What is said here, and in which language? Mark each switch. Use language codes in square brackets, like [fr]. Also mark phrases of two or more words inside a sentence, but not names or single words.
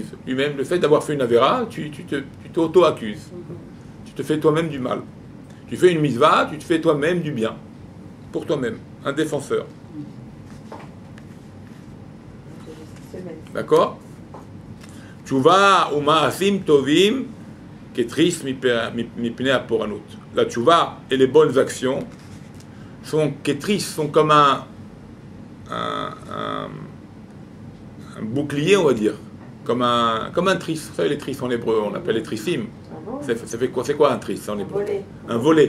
[fr] Lui-même, le fait d'avoir fait une avera, tu t'auto-accuses. Tu te fais toi-même du mal. Tu fais une mitzvah, tu te fais toi-même du bien. Pour toi-même. Un défenseur. D'accord? [he] תשובה ומעשים טובים כתריס מפני הפורענות. [fr] La tchouva et les bonnes actions sont ketris, sont comme un bouclier, on va dire, comme un tris. Vous savez, les tris en hébreu, on appelle les trissim. Ça fait quoi? C'est quoi un tris en hébreu? Un volet.